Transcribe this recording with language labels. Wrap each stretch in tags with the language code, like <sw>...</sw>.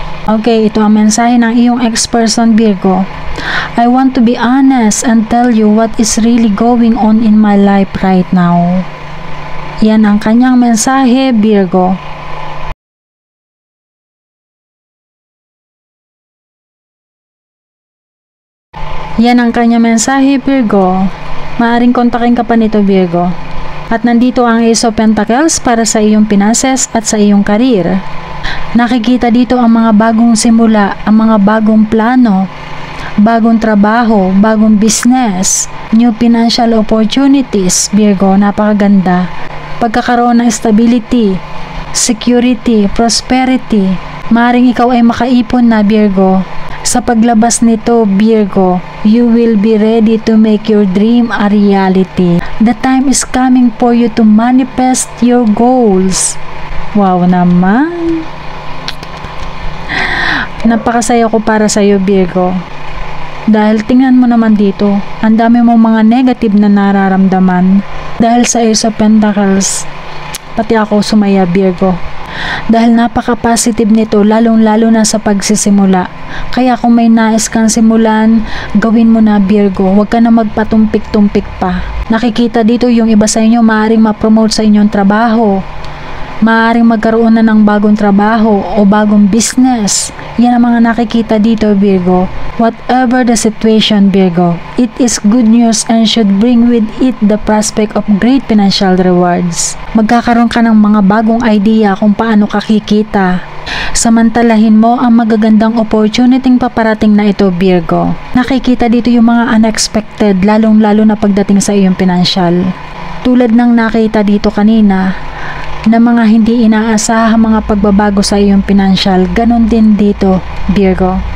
<tl>Okay, ito ang mensahe ng iyong ex-person, Virgo.</tl> <en>I want to be honest and tell you what is really going on in my life right now.</en> <tl>Yan ang kanyang mensahe, Virgo. Yan ang kanyang mensahe, Virgo. Maaring kontakin ka pa nito, Virgo. At nandito ang Ace of Pentacles para sa iyong finances at sa iyong karir. Nakikita dito ang mga bagong simula, ang mga bagong plano, bagong trabaho, bagong business,</tl> <en>new financial opportunities,</en> <tl>Virgo, napakaganda. Pagkakaroon ng</tl> <en>stability, security, prosperity.</en> <tl>Maring ikaw ay makaipon na, Virgo. Sa paglabas nito,</tl> <en>Virgo, you will be ready to make your dream a reality. The time is coming for you to manifest your goals.</en> <tl>Wow naman. Napakasaya ko para sa iyo, Virgo. Dahil tingnan mo naman dito, ang dami mong mga negative na nararamdaman. Dahil sa Ace of Pentacles, pati ako sumaya, Virgo. Dahil napaka-positive nito, lalong-lalo na sa pagsisimula. Kaya kung may nais kang simulan, gawin mo na, Virgo. Huwag ka na magpatumpik-tumpik pa. Nakikita dito yung iba sa inyo maaaring ma-promote sa inyong trabaho. Maaaring magkaroon na ng bagong trabaho o bagong business. Yan ang mga nakikita dito, Virgo.</tl> <en>Whatever the situation, Virgo, it is good news and should bring with it the prospect of great financial rewards.</en> <tl>Magkakaroon ka ng mga bagong idea kung paano ka kikita. Samantalahin mo ang magagandang opportunity paparating na ito, Virgo. Nakikita dito yung mga unexpected, lalong-lalo na pagdating sa iyong financial. Tulad ng nakita dito kanina, na mga hindi inaasahang mga pagbabago sa iyong financial, ganon din dito, Virgo.</tl>